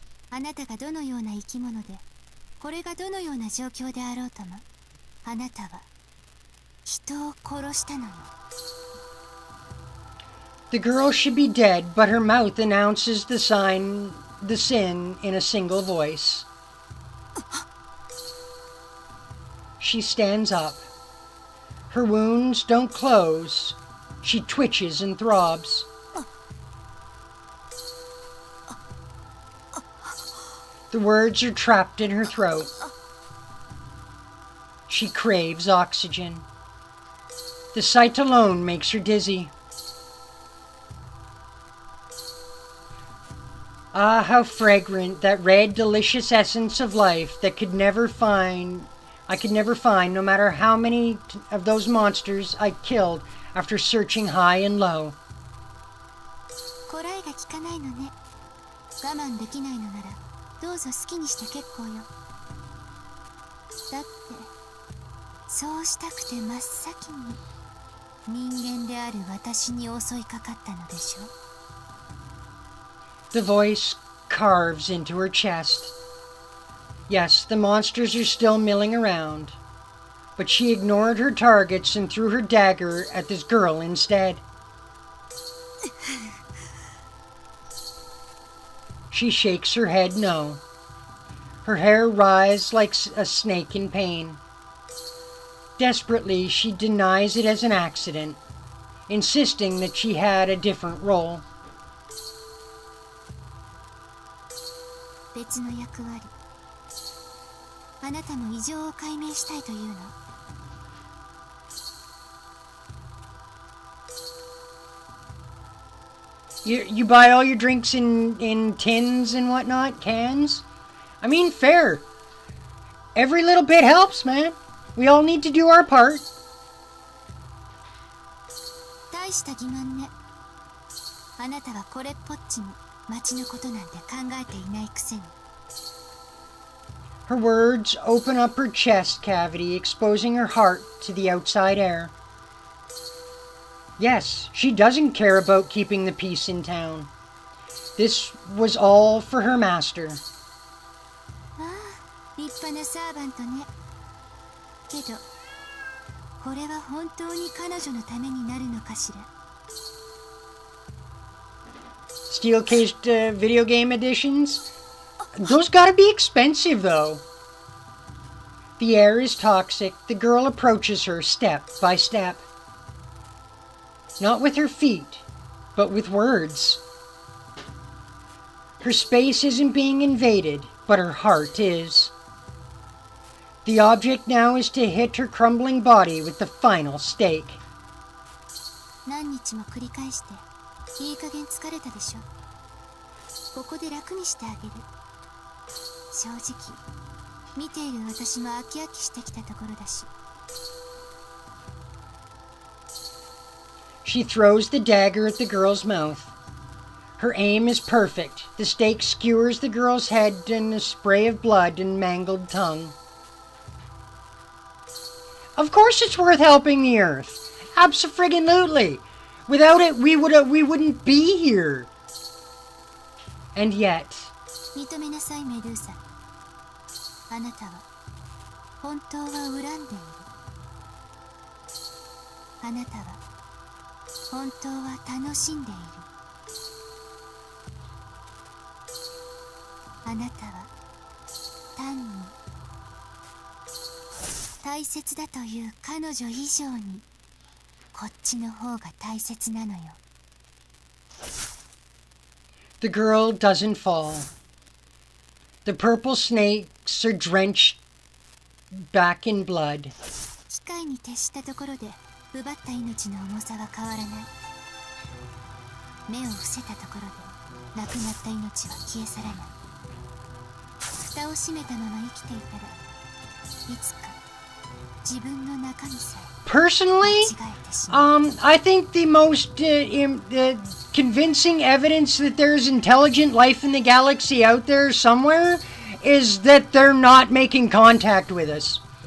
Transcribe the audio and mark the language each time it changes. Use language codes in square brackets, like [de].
[ja] あなたがどのような生き物で、これがどのような状況であろうとも、あなたは人を殺したのよ。 [en] The girl should be dead, but her mouth announces the sin in a single voice. She stands up. Her wounds don't close. She twitches and throbs. The words are trapped in her throat. She craves oxygen. The sight alone makes her dizzy. Ah, how fragrant that red, delicious essence of life that I could never find, no matter how many of those monsters I killed after searching high and low. [ja] こらえが効かないのね。我慢できないのならどうぞ好きにして結構よ。だってそうしたくて真っ先に人間である私に襲いかかったのでしょ。 [en] The voice carves into her chest. Yes, the monsters are still milling around, but she ignored her targets and threw her dagger at this girl instead. She shakes her head no. Her hair writhes like a snake in pain. Desperately, she denies it as an accident, insisting that she had a different role. [ja] 別の役割。あなたの異常を解明したいというの。 [en] You buy all your drinks in tins and whatnot, cans? I mean, fair. Every little bit helps, man. We all need to do our part. [ja] 大した疑問ね。あなたはこれっぽっちも町のことなんて考えていないくせに。 [en] Her words open up her chest cavity, exposing her heart to the outside air. Yes, she doesn't care about keeping the peace in town. This was all for her master. [ja] ああ、立派なサーバントね。けど、これは本当に彼女のためになるのかしら。 [en] Steel-cased video game editions? Those gotta be expensive, though. The air is toxic. The girl approaches her step by step. Not with her feet, but with words. Her space isn't being invaded, but her heart is. The object now is to hit her crumbling body with the final stake. [ja] 何日も繰り返していい加減疲れたでしょ。ここで楽にしてあげる。正直見ている私も飽き飽きしてきたところだし。 [en] She throws the dagger at the girl's mouth. Her aim is perfect. The stake skewers the girl's head in a spray of blood and mangled tongue. Of course it's worth helping the Earth. Abso-friggin-lutely. Without it, we wouldn't be here. And yet... [ja] 認めなさいメドゥーサ。あなたは本当は恨んでいる。あなたは本当は楽しんでいる。あなたは単に大切だという彼女以上にこっちの方が大切なのよ。 [en] The girl doesn't fall. The purple snakes are drenched back in blood. [ja] 機械に徹したところで奪った命の重さは変わらない。目を伏せたところで亡くなった命は消え去らない。蓋を閉めたまま生きていたらいつか自分の中身さえ [en] Personally, I think the most convincing evidence that there's intelligent life in the galaxy out there somewhere is that they're not making contact with us.